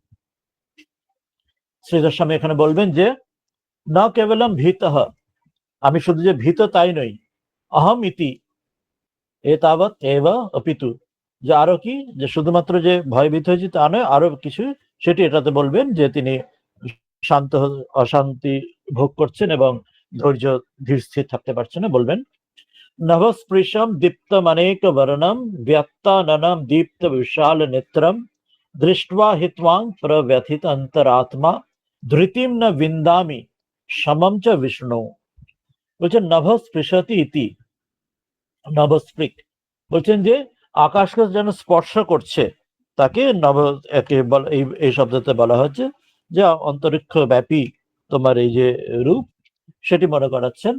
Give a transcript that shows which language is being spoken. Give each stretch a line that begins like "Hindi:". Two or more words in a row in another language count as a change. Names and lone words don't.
Bangla: শ্রীধর স্বামী এখানে বলবেন যে
Sanskrit: না কেবলম ভীতঃ
Bangla: আমি শুধু যে ভীত তাই নই,
Sanskrit: অহম ইতি এতাবৎ এব অপিতু
Bangla: যে আরো কি যে শুধুমাত্র যে ভয়ভীত হয়েছে তা নয়, আরো কিছু সেটি এটাতে বলবেন যে তিনি শান্ত অশান্তি ভোগ করছেন এবং ধৈর্য ধীর স্থির থাকতে পারছেন না।
Sanskrit: বলবেন নভস্পৃশম দীপ্তমনেক বর্ণম ব্যত্তাননম দীপ্ত বিশাল নেত্রম দৃष्ट्वा हि त्वां प्रव्यथित अंतरात्मा ধৃতিম ন বিন্দামি সমম চ বিষ্ণু।
Bangla: বলছেন
Sanskrit: নভস্পৃশতি ইতি নভস্পৃক
Bangla: বলছেন যে আকাশকে যেন স্পর্শ করছে তাকে নভ একে এই শব্দতে বলা হচ্ছে যে অন্তরিক্ষ ব্যাপী তোমার এই যে রূপ সেটি মনে করাচ্ছেন।